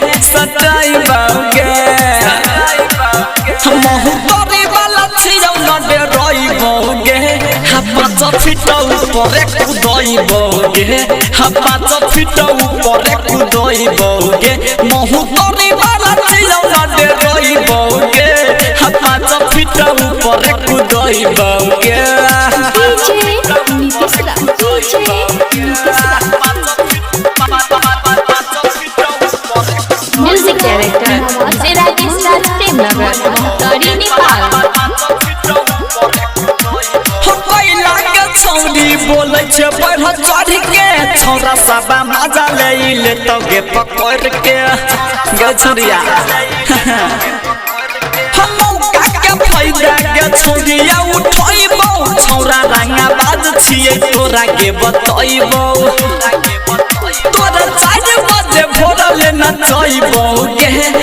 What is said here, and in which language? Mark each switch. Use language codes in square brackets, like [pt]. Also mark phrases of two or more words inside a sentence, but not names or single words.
[mai] महु तोरी वाला छियौ न डराइबोगे पाँच फीट ऊपर कूदइबोगे पाँच फीट ऊपर कूदइबोगे महु तोरी वाला छियौ न डराइबोगे पाँच फीट ऊपर कूदइबोगे [en] music director [mai] विजय राजेश राज, प्रेमनगर, मोहतरी, नेपाल। छौरी बोले छे बढ़ चढ़ के छौरा सबा मजा ले तो गे पकड़ के गे छोरिया हम का फायदा गे छौरिया उठइबो छौरा रंगा बाज छिए तोरा के बतइबो तोरा 4 बजे भोरले नचइबोगे